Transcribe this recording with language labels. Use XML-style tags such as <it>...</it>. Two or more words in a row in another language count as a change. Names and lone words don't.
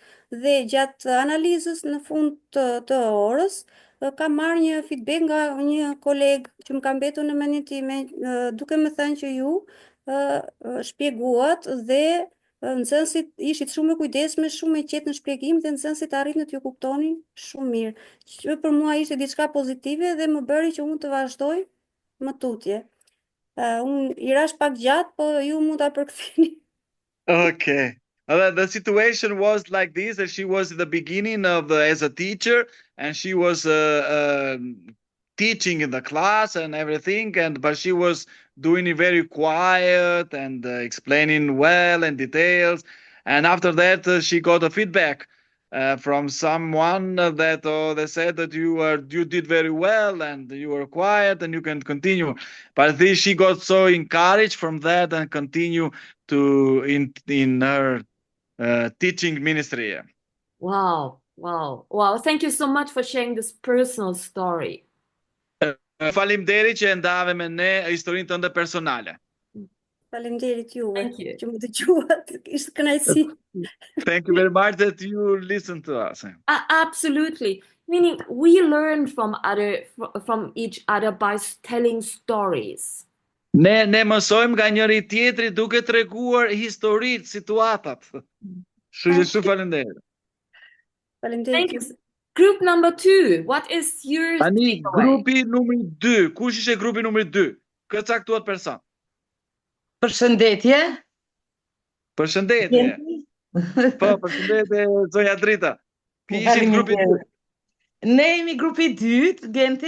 <sq>Dhe gjatë analizës në fund të orës, kam marrë një feedback nga një kolegë që më ka mbetur në mendjen time, duke më thënë që ju shpjeguat dhe nxënësit ishit shumë e kujdesshme, shumë e qetë në shpjegim dhe nxënësit arritën të ju kuptonin shumë mirë. Që për mua ishte diçka pozitive dhe më bëri që unë të vazhdoj më tutje. Unë i rash pak gjatë, po ju mund ta përktheni.</sq> <en>Okay. The situation was like this, that she was at the beginning of as a teacher, and she was teaching in the class and everything, but she was doing it very quiet and explaining well in details. And after that, she got a feedback from someone that they said that you did very well and you were quiet and you can continue. But she got so encouraged from that and continue to in her teaching ministry. Wow. Thank you so much for sharing this personal story.</en> <sq>Faleminderit që ndave me ne historinë tënde personale. Faleminderit juve</sq> <en>Thank you.</en> <sq>që më dëgjuat. Ishte kënaqësi.</sq> <en>Thank you very much that you listened to us. Absolutely. Meaning we learn from each other by telling stories.</en> <sq>Ne mësojmë nga njëri tjetri duke treguar historitë, situatat. Shumë faleminderit.</sq> <en>Thank you. Group number 2, what is your</en> <sq>Tani</sq> <en>takeaway?</en> <sq>grupi numri 2. Kush ishte grupi numri 2? Kë caktuat person? Përshëndetje. Përshëndetje. Po, përshëndetje zonja Drita. Ki ishit grupi 2? Ne jemi grupi 2, Genti.</sq>